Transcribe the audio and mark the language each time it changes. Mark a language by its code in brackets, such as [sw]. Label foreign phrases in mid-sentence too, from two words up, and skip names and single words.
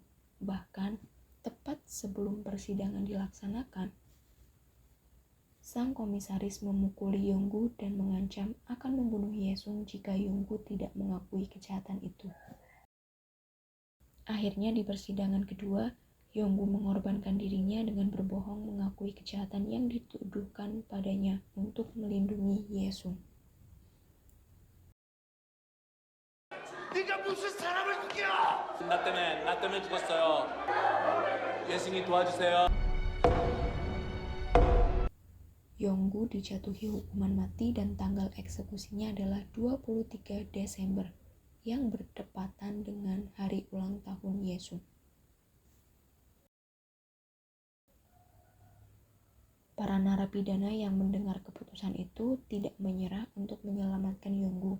[id] Bahkan, tepat sebelum persidangan dilaksanakan, sang komisaris memukuli Yonggu dan mengancam akan membunuh Yesung jika Yonggu tidak mengakui kejahatan itu. Akhirnya di persidangan kedua, Yonggu mengorbankan dirinya dengan berbohong mengakui kejahatan yang dituduhkan padanya untuk melindungi Yesung. [ko] 네가 무슨 사람을 죽여? 나 때문에 죽었어요. 예승이 도와주세요. [id] Yonggu dijatuhi hukuman mati dan tanggal eksekusinya adalah 23 Desember yang bertepatan dengan hari ulang tahun Yesung. Para narapidana yang mendengar keputusan itu tidak menyerah untuk menyelamatkan Yonggu.